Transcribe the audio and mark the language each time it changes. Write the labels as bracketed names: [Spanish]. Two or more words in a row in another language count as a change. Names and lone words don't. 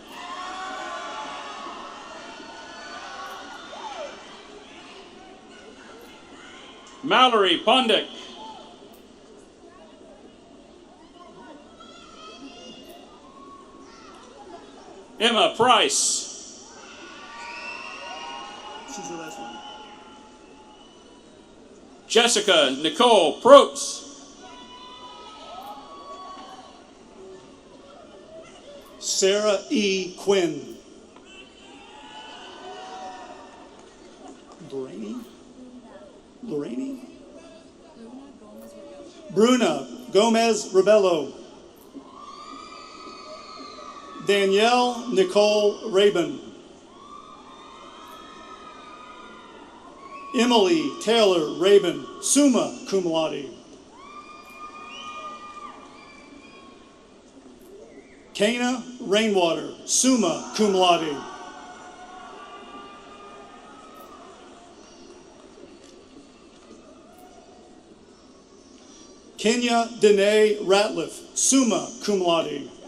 [English] Mallory Pondick. Emma Price. She's the last one. Jessica Nicole Probst. Sarah E. Quinn. Lorraine? Bruna Gomez Rebello. Danielle Nicole Rabin. Emily Taylor Rabin, [Latin] summa cum laude. [English] Kana Rainwater, [Latin] summa cum laude. [English] Kenya Danae Ratliff, [Latin] summa cum laude.